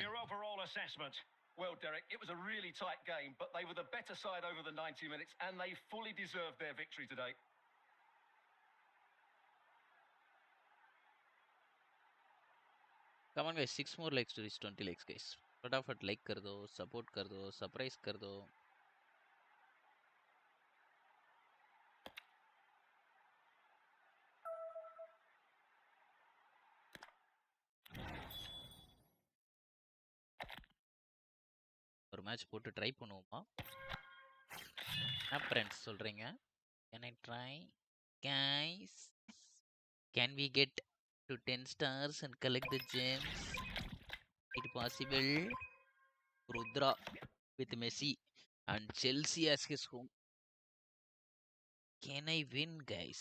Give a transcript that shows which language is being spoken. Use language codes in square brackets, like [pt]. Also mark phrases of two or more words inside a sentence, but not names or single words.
[en] Your overall assessment. Well, Derek, it was a really tight game, but they were the better side over the 90 minutes, and they fully deserved their victory today. Come on guys, 6 more likes to reach 20 likes guys. [hi] फटाफट लाइक कर दो, सपोर्ट कर दो, सरप्राइज कर दो. [ta] ஒரு மேட்ச் போட்டு ட்ரை பண்ணுவோமா? என்ன ஃப்ரெண்ட்ஸ் சொல்றீங்க? [en] Can I try? Guys, can we get to 10 stars and collect the gems? It possible? Rudra with Messi and Chelsea as his home. Can I win, guys?